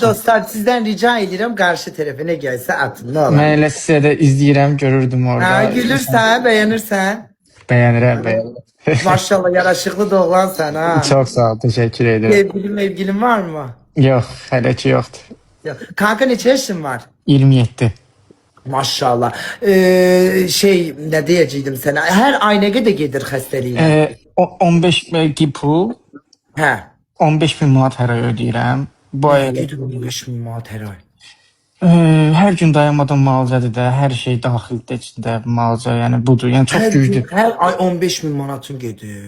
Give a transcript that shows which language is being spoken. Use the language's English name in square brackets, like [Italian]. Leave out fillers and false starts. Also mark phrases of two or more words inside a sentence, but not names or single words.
[Azerbaijani] dostlar, sizdən rica edirəm, qarşı tərəfə nə gəlsə atın, nə olar. Mən elə sizə də izləyirəm, görürdüm orada. Ha, gülürsən, bəyənirsən. Bəyənirəm, bəyənirəm. Maşallah, yaraşıqlı doğulansan ha. Çox sağ ol, təşəkkür edirəm. [Turkish] Sevgilin var mı? [Azerbaijani] Yox, hələ ki yoxdur. Kanka neçə yaşın var? 27. [Turkish] Maşallah. Ne diyecektim sana? [Azerbaijani] Her aynaya da gelir xəstəliyin. 15 pul, Hə. 15 bin manat hər ay ödəyirəm. Bu ay Gedir 15 min manat hər ay. hər gün dayanmadan müalicədir də, hər şey daxildə içində müalicə, yəni budur. Yəni çox güclü. Hər ay 15 min manatın gedir.